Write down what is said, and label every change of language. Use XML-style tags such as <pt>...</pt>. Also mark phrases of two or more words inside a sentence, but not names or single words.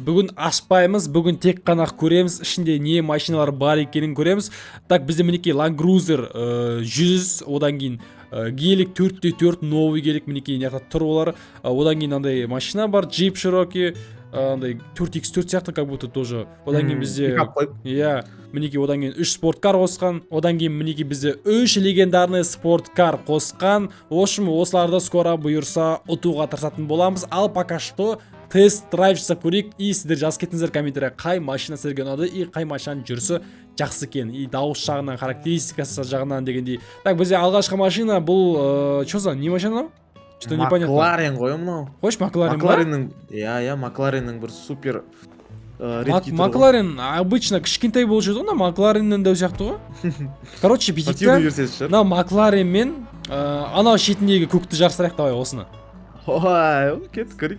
<kk>Бүгін ашпаймыз, бүгін тек қана көреміз, ішінде не машиналар бар екенін көреміз. Так, бізде мінекей Land Cruiser 100, одан кейін гелик 4x4</kk> <ru>новый гелик</ru> <kk>мінекей неқта тұр олар. Одан кейін андай машина бар, Jeep Cherokee, андай 4x4 сияқты</kk> <ru>как будто тоже.</ru> <kk>Одан кейін бізде мінекей одан кейін 3 спорткар қосқан. Одан кейін мінекей бізде 3 легендарный спорткар қосқан. Общем, осыларды скоро бұйырса ұтуға тырысатын боламыз. Ал пока что тест-драйв жасап көрейік. И сіздер жазып кетіңіздер комментария, қай машина сіздерге ұнады и қай машинаның жүрісі жақсы екен. И дауыс жағынан, характеристикасы жағынан дегендей. Так, бізде алғашқы машина бұл</kk> <ru>что за</ru> <kk>не машина?</kk> <ru>Что непонятно.</ru> <kk>Макларен ғой мынау. Қойш, Макларен ба? Маклареннің бір</kk> <ru>супер редкий</ru> <kk>тұр. Макларен обычно кішкентай болып жүрді, но Маклареннен дәу сияқты ғой. Короче, бүйтейік. Мынау Макларен мен анау шетіндегі көкті жарыстырайық, давай осыны. Ой, кет көрейік.</kk>